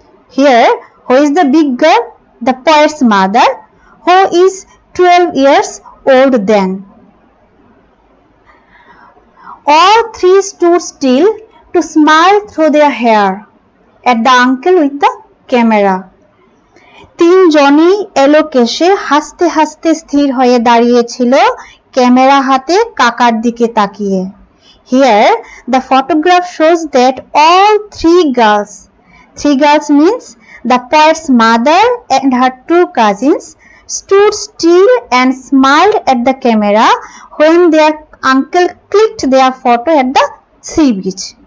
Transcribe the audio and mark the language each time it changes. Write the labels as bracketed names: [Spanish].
[English] Here, who is the big girl? The poet's mother, who is 12 years old then. All three stood still to smile through their hair at the uncle with the camera. [Bangla] তিনজনই এলোকেশে হাসতে হাসতে স্থির হয়ে দাঁড়িয়েছিল camera হাতে কাকার দিকে তাকিয়ে। [English] Here, the photograph shows that all three girls means the poet's mother and her two cousins stood still and smiled at the camera when their uncle clicked their photo at the sea beach.